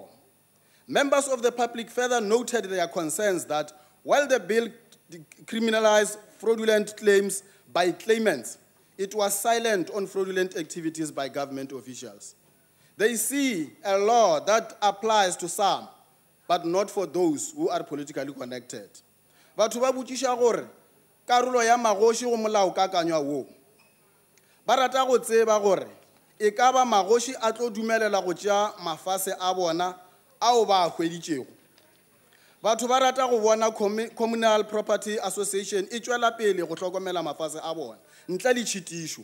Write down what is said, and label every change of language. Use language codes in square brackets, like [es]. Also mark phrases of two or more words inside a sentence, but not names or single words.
[en] Members of the public further noted their concerns that while the bill criminalized fraudulent claims by claimants, it was silent on fraudulent activities by government officials. They see a law that applies to some, but not for those who are politically connected. [nso] batho ba botšiša gore karolo ya magoši go molaokakanywa woo. Ba rata go tseba gore e ka ba magoši a tlo dumelela go tšea mafase a bona ao ba a hweditšego. Batho ba rata go bona Communal Property Association e tšwela pele go hlokomela mafase a bona ntle le tšhitišo.